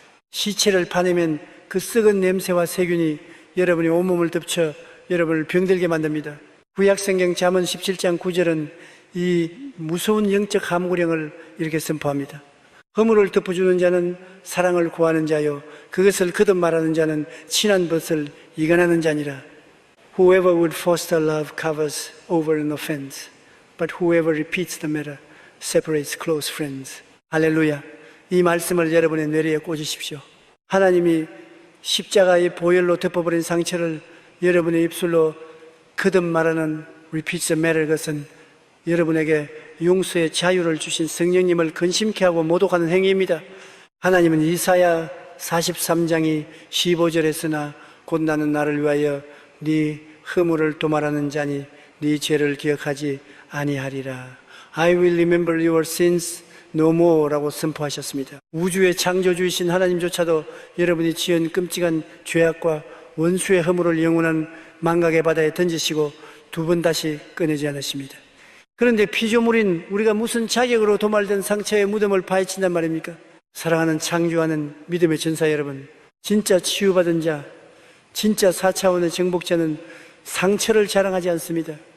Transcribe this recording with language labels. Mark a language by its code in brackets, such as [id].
[ko] 시체를 파내면 그 썩은 냄새와 세균이 여러분의 온몸을 덮쳐 여러분을 병들게 만듭니다. 구약성경 잠언 17장 9절은 이 무서운 영적 함구령을 이렇게 선포합니다. 허물을 덮어주는 자는 사랑을 구하는 자요, 그것을 거듭 말하는 자는 친한 벗을 이간하는 자니라. [en] Whoever would foster love covers over an offense, but whoever repeats the matter separates close friends. [ko] 할렐루야. 이 말씀을 여러분의 뇌리에 꽂으십시오. 하나님이 십자가의 보혈로 덮어버린 상처를 여러분의 입술로 거듭 말하는 [en] repeats the matter, [ko] 것은 여러분에게 용서의 자유를 주신 성령님을 근심케 하고 모독하는 행위입니다. 하나님은 이사야 43장이 15절에 쓰나 곧 나는 나를 위하여 네 허물을 도말하는 자니 네 죄를 기억하지 아니하리라. [en] I will remember your sins no more [ko] 라고 선포하셨습니다. 우주의 창조주이신 하나님조차도 여러분이 지은 끔찍한 죄악과 원수의 허물을 영원한 망각의 바다에 던지시고 두 번 다시 꺼내지 않으십니다. 그런데 피조물인 우리가 무슨 자격으로 도말된 상처의 무덤을 파헤친단 말입니까? 사랑하는 창조하는 믿음의 전사 여러분, 진짜 치유받은 자, 진짜 4차원의 정복자는 상처를 자랑하지 않습니다.